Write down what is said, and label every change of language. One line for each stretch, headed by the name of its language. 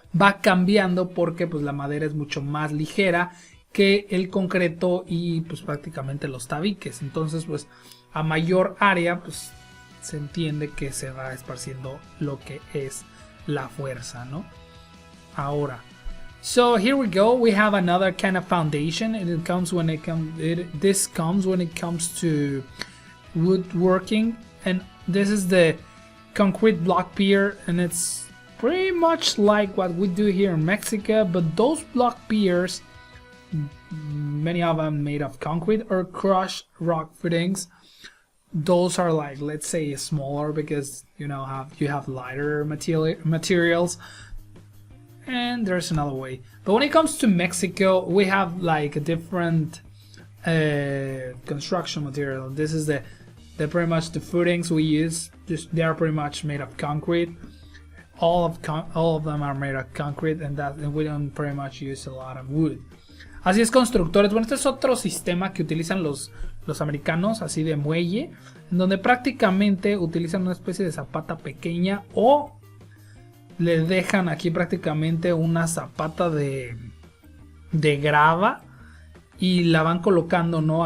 Spanish: Va cambiando porque pues la madera es mucho más ligera que el concreto y pues prácticamente los tabiques. Entonces pues a mayor área pues se entiende que se va esparciendo lo que es la fuerza, ¿no?
English: Ahora, so here we go. We have another kind of foundation, and it comes when this comes when it comes to woodworking, and this is the concrete block pier, and it's pretty much like what we do here in Mexico, but those block piers, many of them made of concrete or crushed rock footings. Those are like, let's say, smaller, because you know you have lighter materials. And there's another way. But when it comes to Mexico, we have like a different construction material. This is the pretty much the footings we use. They are pretty much made of concrete. All of them are made of concrete, and we don't pretty much use a lot of wood.
Spanish: Así es, constructores. Bueno, este es otro sistema que utilizan los americanos, así de muelle, en donde prácticamente utilizan una especie de zapata pequeña, o le dejan aquí prácticamente una zapata de de grava y la van colocando, ¿no?